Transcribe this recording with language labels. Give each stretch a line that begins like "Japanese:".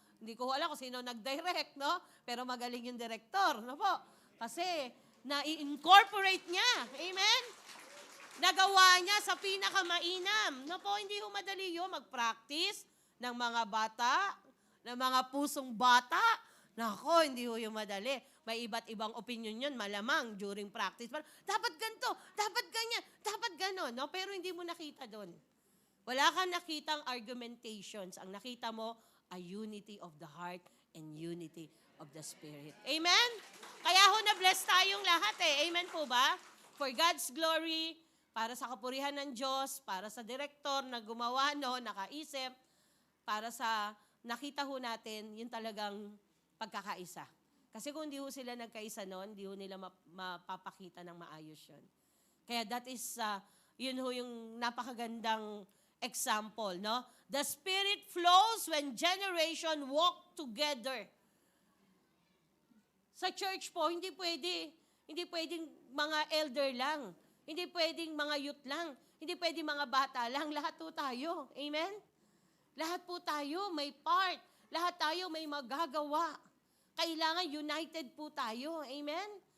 Filipino: Hindi ko alam kung sino nag-direct, no? Pero magaling yung director, no po? Kasi, na-incorporate niya. Amen? Nagawa niya sa pinakamainam. No po, hindi ho madali yun mag-practice ng mga bata, ng mga pusong bata. Nako, hindi ho yung madali. May iba't ibang opinion yun, malamang, during practice. Dapat ganito, dapat ganyan, dapat ganon. No? Pero hindi mo nakita doon. Wala kang nakitang argumentations. Ang nakita mo,
English: a unity of the heart and unity of the Spirit. Amen?
Filipino: Kaya ho na-bless tayong lahat eh. Amen po ba?
English: For God's glory,
Filipino: para sa kapurihan ng Diyos, para sa direktor na gumawa no, nakaisip, para sa nakita ho natin, yun talagang pagkakaisa. Kasi kung hindi ho sila nagkaisa noon, hindi ho nila mapapakita ng maayos yun. Kaya that is, yun ho yung napakagandang example, no?
English: The Spirit flows when generation walk together.
Filipino: Sa church po, hindi pwedeng mga elder lang. Hindi pwedeng mga youth lang. Hindi pwedeng mga bata lang. Lahat po tayo. Amen? Lahat po tayo may part. Lahat tayo may magagawa. Kailangan united po tayo. Amen?